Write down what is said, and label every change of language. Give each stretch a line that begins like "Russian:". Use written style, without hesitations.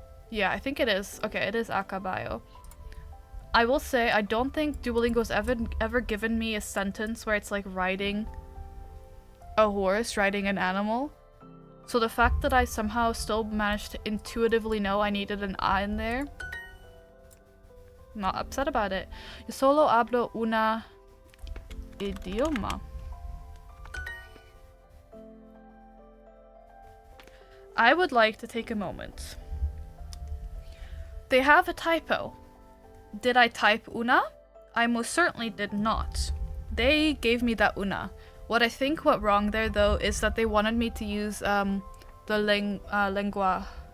English: Yeah, I think it is. Okay, it is a caballo. I will say, I don't think Duolingo's ever given me a sentence where it's like riding a horse, riding an animal. So the fact that I somehow still managed to intuitively know I needed an a in there, I'm not upset about it.
Spanish: Yo solo hablo una idioma.
English: I would like to take a moment. They have a typo. Did I type una? I most certainly did not. They gave me that una. What I think went wrong there, though, is that they wanted me to use the lengua.